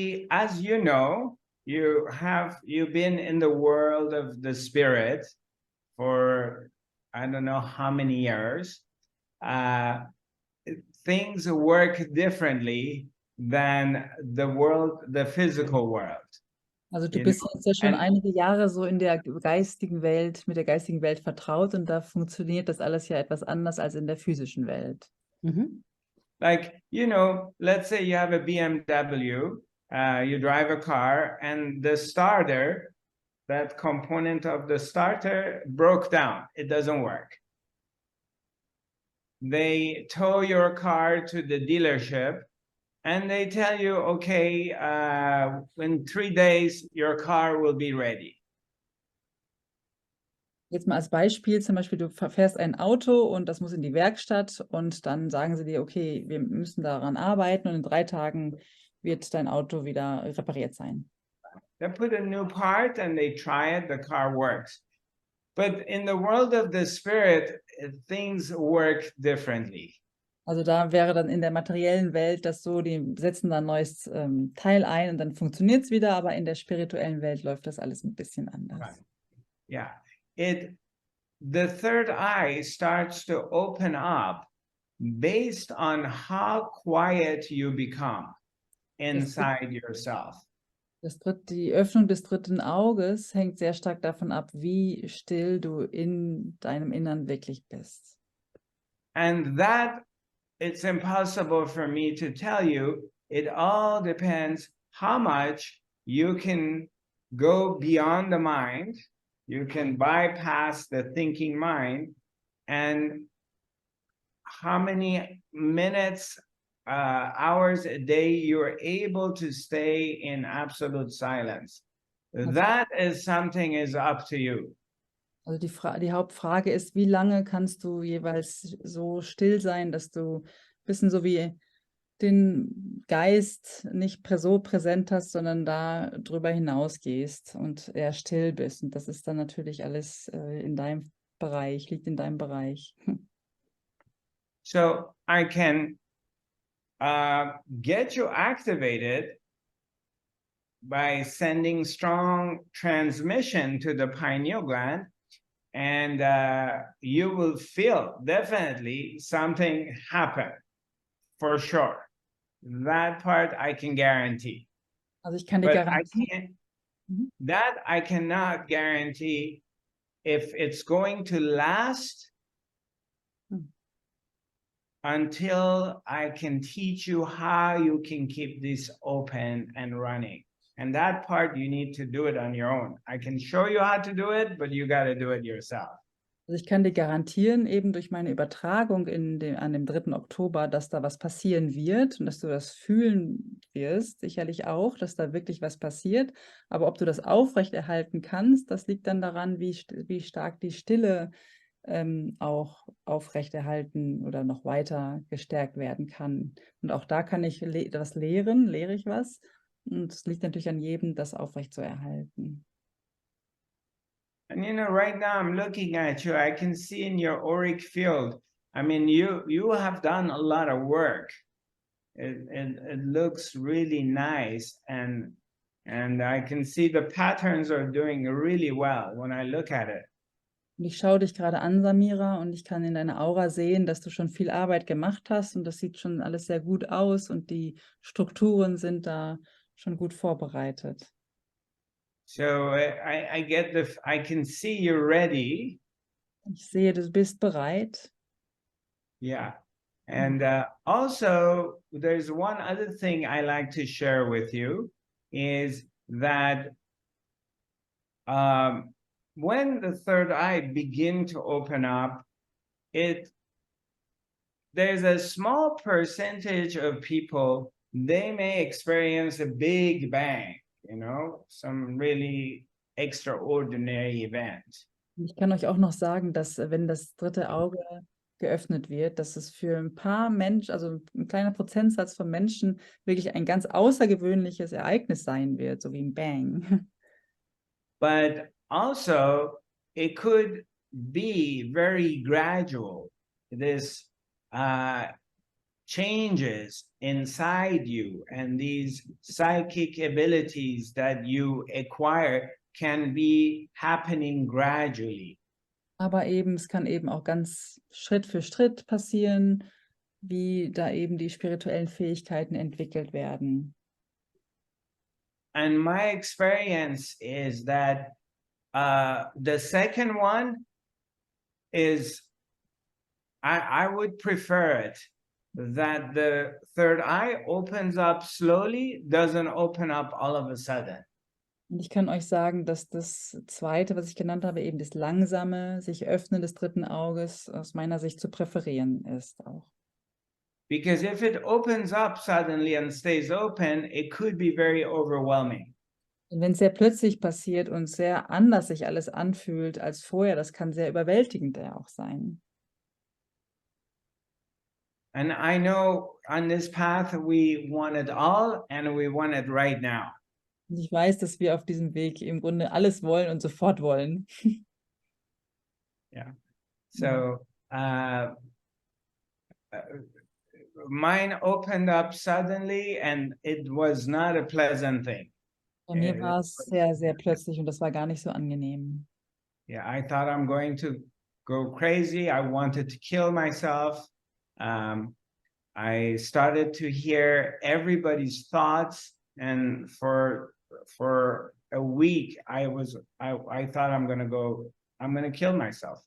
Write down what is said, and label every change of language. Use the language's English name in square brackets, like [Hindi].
[English] As you know, you've been in the world of the spirit for I don't know how many years. Things work differently than the physical world. [German] Also du bist jetzt ja schon einige Jahre so in der geistigen Welt, mit der geistigen Welt vertraut, und da funktioniert das alles ja etwas anders als in der physischen Welt. Mhm. [English] Like, let's say you have a BMW, you drive a car, and the starter, that component of the starter broke down. It doesn't work. They tow your car to the dealership and they tell you, okay, in 3 days, your car will be ready. [German] Jetzt mal als Beispiel, zum Beispiel, du fährst ein Auto und das muss in die Werkstatt und dann sagen sie dir, okay, wir müssen daran arbeiten und in 3 Tagen wird dein Auto wieder repariert sein. [English] They put a new part and they try it, the car works. But in the world of the spirit, things work differently. [German] Also da wäre dann in der materiellen Welt das so, die setzen dann ein neues Teil ein und dann funktioniert es wieder, aber in der spirituellen Welt läuft das alles ein bisschen anders. [English] Right. Yeah. The third eye starts to open up based on how quiet you become inside yourself. [German] Die Öffnung des dritten Auges hängt sehr stark davon ab, wie still du in deinem Innern wirklich bist. [English] And that, it's impossible for me to tell you. It all depends how much you can go beyond the mind. You can bypass the thinking mind, and how many minutes, hours a day you're able to stay in absolute silence. That is something is up to you. [German] Also die Hauptfrage ist, wie lange kannst du jeweils so still sein, dass du ein bisschen so wie den Geist nicht so präsent hast, sondern da drüber hinausgehst und eher still bist. Und das ist dann natürlich alles in deinem Bereich, liegt in deinem Bereich. [English] So I can get you activated by sending strong transmission to the pineal gland, and you will feel definitely something happen, for sure. That part I can guarantee. [German] Also ich kann dir [English] But I [German] garantieren, [English] can't, that I cannot guarantee if it's going to last until I can teach you how you can keep this open and running. And that part, you need to do it on your own. I can show you how to do it, but you got to do it yourself. [German] also ich kann dir garantieren, eben durch meine Übertragung an dem 3. Oktober, dass da was passieren wird und dass du das fühlen wirst, sicherlich auch, dass da wirklich was passiert. Aber ob du das aufrechterhalten kannst, das liegt dann daran, wie stark die Stille auch aufrechterhalten oder noch weiter gestärkt werden kann. Und auch da kann ich was lehre ich was. Und es liegt natürlich an jedem, das aufrechtzuerhalten. [English] And you know, right now I'm looking at you, I can see in your auric field, I mean, you have done a lot of work. It looks really nice, and I can see the patterns are doing really well when I look at it. [German] Und ich schaue dich gerade an, Samira, und ich kann in deiner Aura sehen, dass du schon viel Arbeit gemacht hast und das sieht schon alles sehr gut aus und die Strukturen sind da schon gut vorbereitet. [English] So I can see you're ready. [German] Ich sehe, du bist bereit. [English] Yeah. And also, there's one other thing I like to share with you is that when the third eye begin to open up, there's a small percentage of people, they may experience a big bang, you know, some really extraordinary event. [German] Ich kann euch auch noch sagen, dass wenn das 3. Auge geöffnet wird, dass es für ein paar Menschen, also ein kleiner Prozentsatz von Menschen, wirklich ein ganz außergewöhnliches Ereignis sein wird, so wie ein Bang. [English] But also, it could be very gradual. This changes inside you, and these psychic abilities that you acquire can be happening gradually. [German] Aber eben, es kann eben auch ganz Schritt für Schritt passieren, wie da eben die spirituellen Fähigkeiten entwickelt werden. [English] And my experience is that the second one is, I would prefer it that the third eye opens up slowly, doesn't open up all of a sudden. [German] Und ich kann euch sagen, dass das Zweite, was ich genannt habe, eben das langsame sich öffnen des 3. Auges aus meiner Sicht zu präferieren ist auch. [English] Because if it opens up suddenly and stays open, it could be very overwhelming. [German] Und wenn es sehr plötzlich passiert und sehr anders sich alles anfühlt als vorher, das kann sehr überwältigend ja auch sein. [English] And I know on this path we want it all and we want it right now. [German] Und ich weiß, dass wir auf diesem Weg im Grunde alles wollen und sofort wollen. [English] Yeah. So mine opened up suddenly and it was not a pleasant thing. [German] Bei mir war es sehr, sehr plötzlich und das war gar nicht so angenehm. [English] Yeah, I thought I'm going to go crazy. I wanted to kill myself. I started to hear everybody's thoughts, and for a week I thought I'm gonna kill myself.